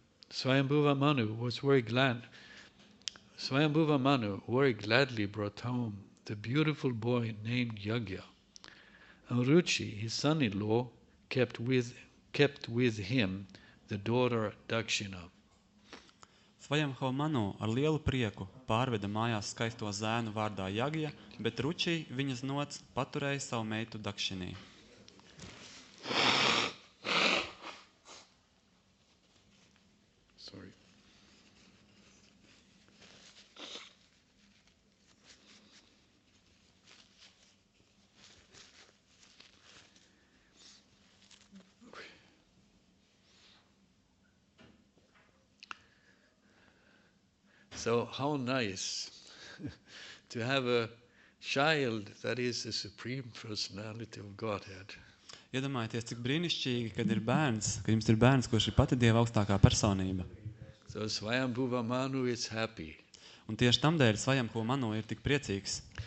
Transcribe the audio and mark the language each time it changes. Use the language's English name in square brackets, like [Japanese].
[English] Swayambhuva Manu was very glad. Swayambhuva Manu very gladly brought home the beautiful boy named Yagya. And Ruchi, his son-in-law, kept with him the daughter Dakshina. [Latvian] Svajam Manu ar lielu prieku pārveda mājās skaisto zēnu vārdā Jagja, bet Ruči viņas nots paturēja savu meitu Dakšinī. [English] Sorry. So how nice to have a child that is the Supreme Personality of Godhead. [Latvian] Iedomājieties, cik brīnišķīgi, kad jums ir bērns, kurš ir pati Dieva augstākā personība. [English] So Swayambhuva Manu is happy. [Latvian] Un tieši tamdēļ Svajam Manu ir tik priecīgs.